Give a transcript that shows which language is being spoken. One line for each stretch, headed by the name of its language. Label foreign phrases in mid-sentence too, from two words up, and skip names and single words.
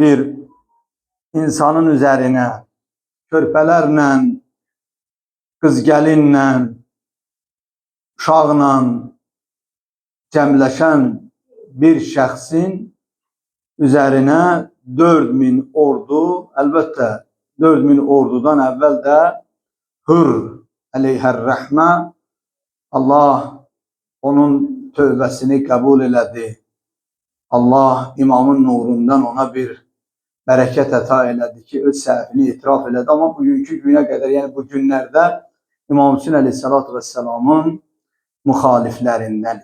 Turkish: bir insanın üzerine körpelerle, kız gelinle, uşaqla cəmləşən bir şəxsin üzerine 4000 ordu, elbette 4000 ordudan evvel de Hür aleyhərrəhmə,
Azerbaijani: Allah onun tövbəsini qəbul elədi. Allah imamın nurundan ona bir bərəkət əta elədi ki, öz səhvini etiraf elədi. Amma bugünkü günə qədər, yəni bu günlərdə İmam Hüseyin
Arabic: عليه الصلاة والسلام
Azerbaijani: müxaliflərindən.